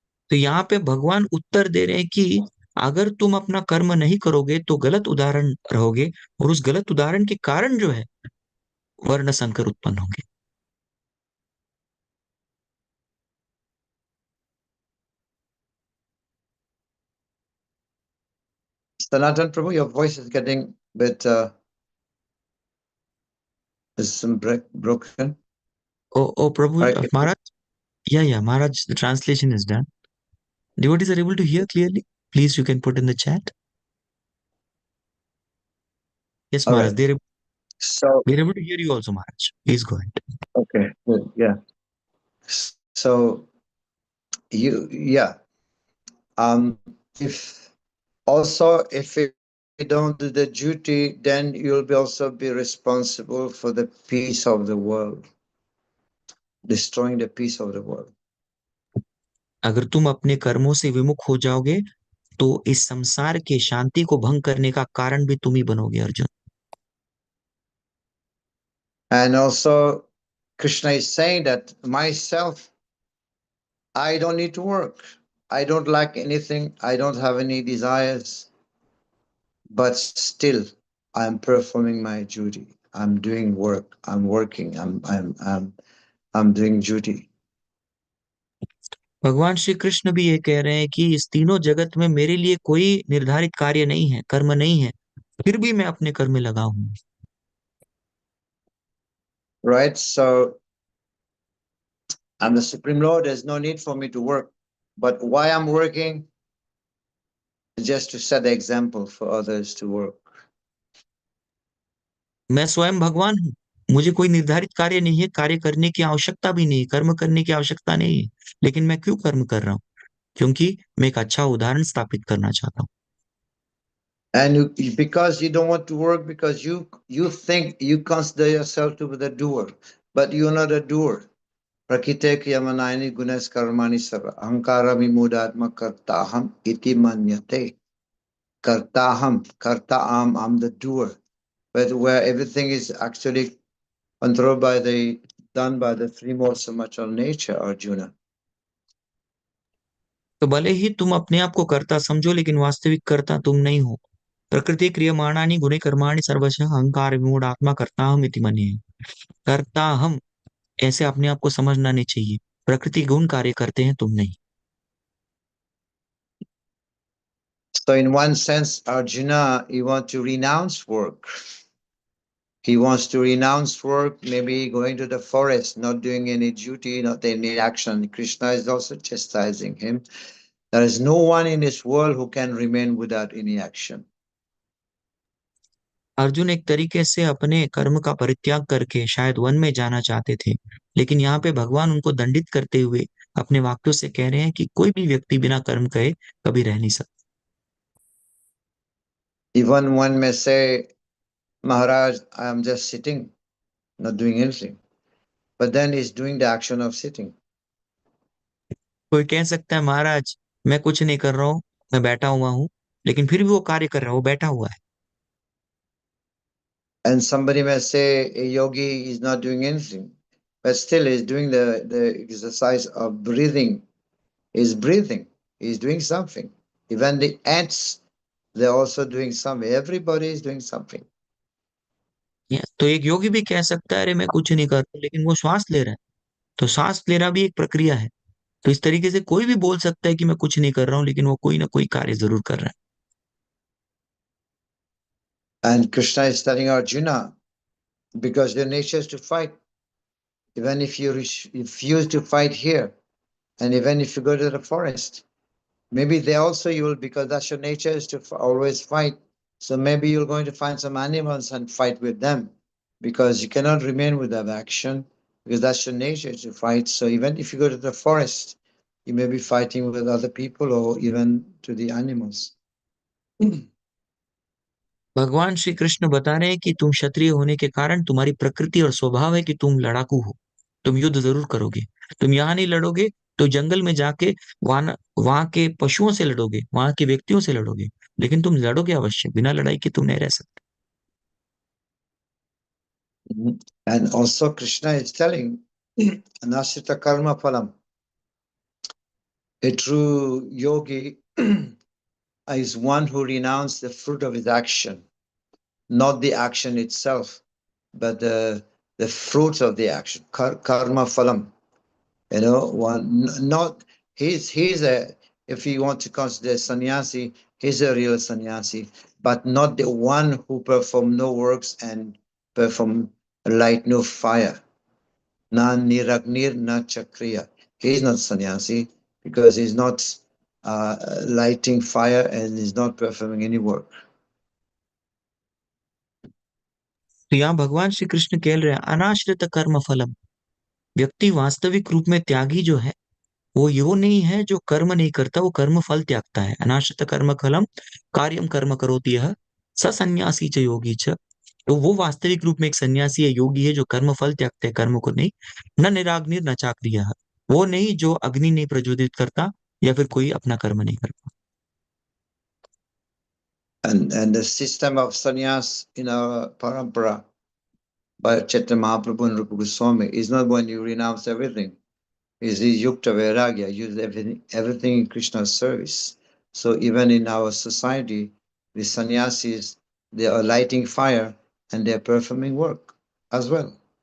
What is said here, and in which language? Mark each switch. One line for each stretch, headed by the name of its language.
Hindi: तो यहाँ पे भगवान उत्तर दे रहे हैं कि अगर तुम अपना कर्म नहीं करोगे तो गलत उदाहरण रहोगे, और उस गलत उदाहरण के कारण जो है वर्ण संकर उत्पन्न होंगे।
English: Sanatan Prabhu, your voice is getting a bit is some broken. Oh, Prabhu, Right. Maharaj, yeah, Maharaj, the translation is done. Devotees are able to hear clearly. Please, you can put in the chat. Yes, All Maharaj, right. So, We are able to hear you also, Maharaj. Please go ahead. okay, good, yeah. So, yeah. If also, if you don't do the duty, then you'll be also be responsible for the peace of the world, destroying the peace of the world.
Hindi: अगर तुम अपने कर्मों से विमुख हो जाओगे तो इस संसार के शांति को भंग करने का कारण भी तुम ही बनोगे Arjun.
English: And also, Krishna is saying that myself, I don't need to work. I don't like anything. I don't have any desires. But still, I'm performing my duty. I'm doing work. I'm working. I'm doing duty.
Hindi: भगवान श्री कृष्ण भी ये कह रहे हैं कि इस तीनों जगत में मेरे लिए कोई निर्धारित कार्य नहीं है, कर्म नहीं है, फिर भी मैं अपने कर्म में लगा हूं.
English: Right? So I'm the Supreme Lord. There's no need for me to work. But why I'm working? Just to set the example for others to work.
Hindi: मैं स्वयं भगवान हूँ, मुझे कोई निर्धारित कार्य नहीं है, कार्य करने की आवश्यकता भी नहीं, कर्म करने की आवश्यकता नहीं है, लेकिन मैं क्यों कर्म कर रहा हूँ? क्योंकि मैं एक अच्छा उदाहरण स्थापित करना चाहता हूँ.
English: And because you don't want to work, because you think you consider yourself to be the doer, but you're not a doer.
Sanskrit: Prakite yamanayani gunas karmani sarva ahankarami mudatma kartaham iti manyate.
English: Kartaham, I'm the doer. But where everything is actually controlled by done by the three modes of material nature, Arjuna.
Hindi: तो भले ही तुम अपने आप को कर्ता समझो, लेकिन वास्तविक कर्ता तुम नहीं हो.
Sanskrit: प्रकृति क्रियमाणानि गुणे कर्माणि सर्वशः अहंकार विमूढ़ आत्मा कर्ता हम इति मन्ये.
Hindi: कर्ता हम ऐसे अपने आप को समझना नहीं चाहिए. प्रकृति गुण कार्य करते हैं, तुम नहीं.
English: So in one sense, Arjuna, he wants to renounce work. He wants to renounce work, maybe going to the forest, not doing any duty, not any action. Krishna is also chastising him. There is no one in this world who can remain without any action.
Hindi: Arjun एक तरीके से अपने कर्म का परित्याग करके शायद one में जाना चाहते थे, लेकिन यहाँ पे भगवान उनको दंडित करते हुए अपने वाक्यों से कह रहे हैं कि कोई भी व्यक्ति बिना कर्म करे कभी रह नहीं सकता.
English: Even one may say, Maharaj, I am just sitting, not doing anything. But then he's doing the action of sitting.
Hindi: कोई कह सकता है महाराज मैं कुछ नहीं कर रहा हूँ, मैं बैठा हुआ हूँ, लेकिन फिर भी वो कार्य कर रहा है, वो बैठा हुआ है.
English: And somebody may say a yogi is not doing anything, but still he's doing the exercise of breathing. He's breathing. He's doing something. Even the ants, they're also doing something. Everybody is doing something.
Hindi: तो एक योगी भी कह सकता है अरे मैं कुछ नहीं कर रहा, लेकिन वो श्वास ले रहा है. तो सांस लेना भी एक प्रक्रिया है. तो इस तरीके से कोई भी बोल सकता है कि मैं कुछ नहीं कर रहा हूँ, लेकिन वो कोई ना कोई कार्य जरूर कर रहा है.
English: And Krishna is telling Arjuna, because your nature is to fight. Even if you refuse to fight here, and even if you go to the forest, maybe there also you will, because that's your nature is to always fight. So maybe you're going to find some animals and fight with them, because you cannot remain without action, because that's your nature to fight. So even if you go to the forest, you may be fighting with other people or even to the animals.
Hindi: भगवान श्री कृष्ण बता रहे हैं कि तुम क्षत्रिय होने के कारण तुम्हारी प्रकृति और स्वभाव है कि तुम लड़ाकू हो, तुम युद्ध जरूर करोगे. तुम यहाँ नहीं लड़ोगे तो जंगल में जाके वहां के पशुओं से लड़ोगे, वहां के व्यक्तियों से लड़ोगे, लेकिन तुम लड़ोगे अवश्य. बिना लड़ाई के तुम नहीं रह सकते.
English: And also Krishna is telling,
Sanskrit: Anashrita karma phalam.
English: A true yogi is one who renounced the fruit of his action, not the action itself, but the fruits of the action. Karma phalam. You know, one not he's a, if you want to consider sannyasi, he's a real sannyasi, but not the one who perform no works and perform light no fire.
Sanskrit: Na niragnir na chakriya.
English: He's not sannyasi because he's not lighting fire and he's not performing any work.
Hindi: तो यहाँ भगवान श्री कृष्ण कह रहे हैं
Sanskrit: अनाश्रित कर्म फलम।
Hindi: व्यक्ति वास्तविक रूप में त्यागी जो है वो यो नहीं है जो कर्म नहीं करता, वो कर्म फल त्यागता है।
Sanskrit: अनाश्रित कर्म फलम कार्यम कर्म करोति यह स सन्यासी च योगी च।
Hindi: तो वो वास्तविक रूप में एक सन्यासी है, योगी है, जो कर्म फल त्यागते हैं, कर्म को नहीं।
Sanskrit: न निराग्निर न चाक्रिय,
Hindi: वो नहीं जो अग्नि नहीं प्रज्वलित करता या फिर कोई अपना कर्म नहीं करता।
English: And the system of sannyas in our parampara by Chaitanya Mahaprabhu and Rupa Goswami is not when you renounce everything. Is yukta vairagya, use everything in Krishna's service. So even in our society, the sannyasis, they are lighting fire and they are performing work as well.